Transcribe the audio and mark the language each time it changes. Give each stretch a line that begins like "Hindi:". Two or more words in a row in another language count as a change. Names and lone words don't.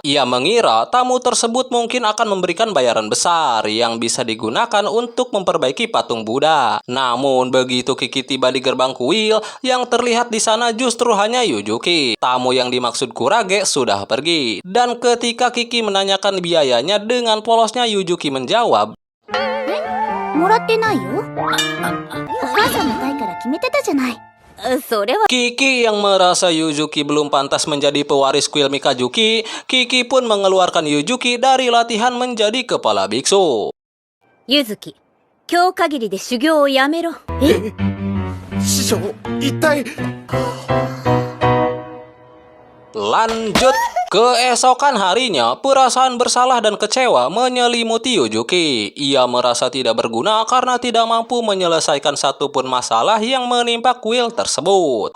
Indonesian: Ia mengira tamu tersebut mungkin akan memberikan bayaran besar yang bisa digunakan untuk memperbaiki patung Buddha. Namun begitu Kiki tiba di gerbang kuil, yang terlihat di sana justru hanya Yujuki. Tamu yang dimaksud Kurage sudah pergi. Dan ketika Kiki menanyakan biayanya, dengan polosnya Yujuki menjawab,
Japanese: もらってないよ。お母さんの代から決めてたじゃない。それは
Indonesian: Kiki yang merasa Yujuki belum pantas menjadi pewaris kuil Mikazuki, Kiki pun mengeluarkan Yujuki dari latihan menjadi kepala biksu.
Japanese: ゆずき、今日限りで修行をやめろ。え、師匠、一体。
Indonesian: Lanjut, keesokan harinya, perasaan bersalah dan kecewa menyelimuti Yujuki. Ia merasa tidak berguna karena tidak mampu menyelesaikan satupun masalah yang menimpa kuil tersebut.